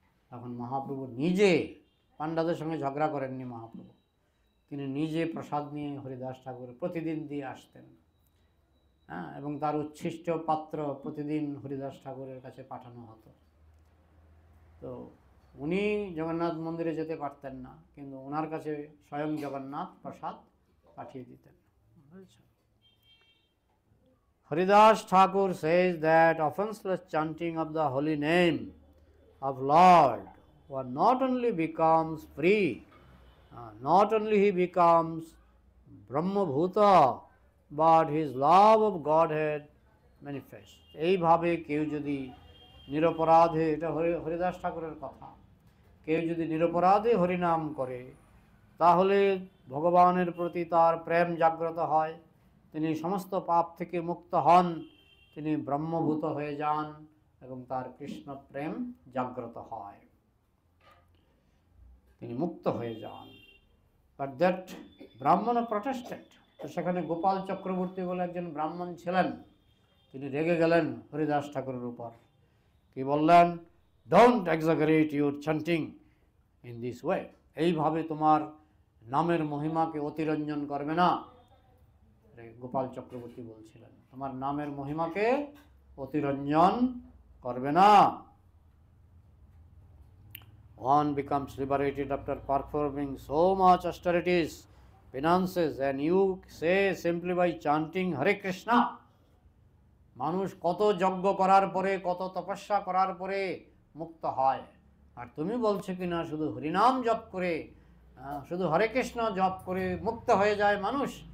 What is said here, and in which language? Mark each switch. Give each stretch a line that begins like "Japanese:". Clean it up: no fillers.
Bangla: তখন মহাপ্রভু নিজে, পাণ্ডাদের সঙ্গে ঝগড়া করেননি মহাপ্রভু, তিনি নিজে প্রসাদ নিয়ে হরিদাস ঠাকুর প্রতিদিন দিয়ে আসতেন। এবং তার উচ্ছিষ্ট পাত্র প্রতিদিন হরিদাস ঠাকুরের কাছে পাঠানো হতো। তো উনি জগন্নাথ মন্দিরে যেতে পারতেন না, কিন্তু ওনার কাছে স্বয়ং জগন্নাথ প্রসাদ পাঠিয়ে দিতেন।
English: Haridas Thakur says that offenseless chanting of the holy name of Lord one not only becomes free, not only he becomes Brahma Bhuta, but his love of Godhead manifests.
Bangla: এইভাবে কেউ যদি নিরপরাধে, এটা হরিদাস ঠাকুরের কথা, কেউ যদি নিরপরাধে হরিনাম করে তাহলে ভগবানের প্রতি তার প্রেম জাগ্রত হয়, তিনি সমস্ত পাপ থেকে মুক্ত হন, তিনি ব্রহ্মভূত হয়ে যান এবং তার কৃষ্ণ প্রেম জাগ্রত হয়, তিনি মুক্ত হয়ে যান।
English: But that Brahmin protested.
Bangla: তো সেখানে গোপাল চক্রবর্তী বলে একজন ব্রাহ্মণ ছিলেন, তিনি রেগে গেলেন হরিদাস ঠাকুরের উপর। কি বললেন?
English: don't exaggerate your chanting in this way,
Bangla: এইভাবে তোমার নামের মহিমাকে অতিরঞ্জন করবে না। গোপাল চক্রবর্তী বলছিলেন, তোমার নামের মহিমাকে অতিরঞ্জন করবে না।
English: One becomes liberated after performing so much austerities, penances, and you say simply by chanting Hare Krishna.
Bangla: মানুষ কত যজ্ঞ করার পরে, কত তপস্যা করার পরে মুক্ত হয়, আর তুমি বলছো কিনা শুধু হরিনাম জপ করে, শুধু হরে কৃষ্ণ জপ করে মুক্ত হয়ে যায় মানুষ।